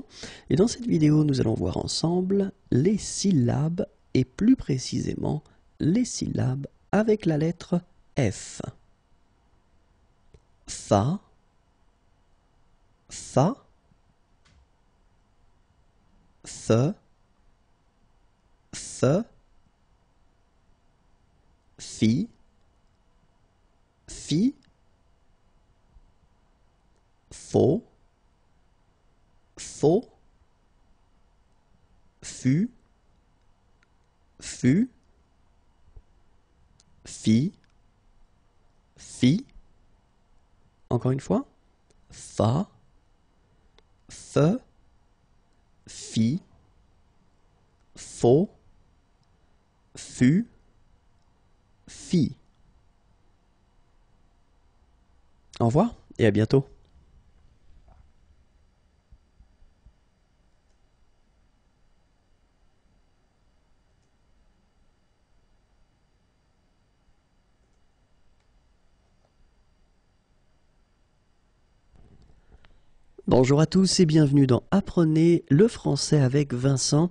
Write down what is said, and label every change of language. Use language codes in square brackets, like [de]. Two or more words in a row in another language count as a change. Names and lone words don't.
[fr] Et dans cette vidéo, nous allons voir ensemble les syllabes et plus précisément les syllabes avec la lettre F. Fa, fa, fe, fe, fi, fi, faux, faux, fu, fu, fi, fi. Encore une fois. Fa, fe, fi, faux, fu, fi. Au revoir et à bientôt. Bonjour à tous et bienvenue dans Apprenez le français avec Vincent.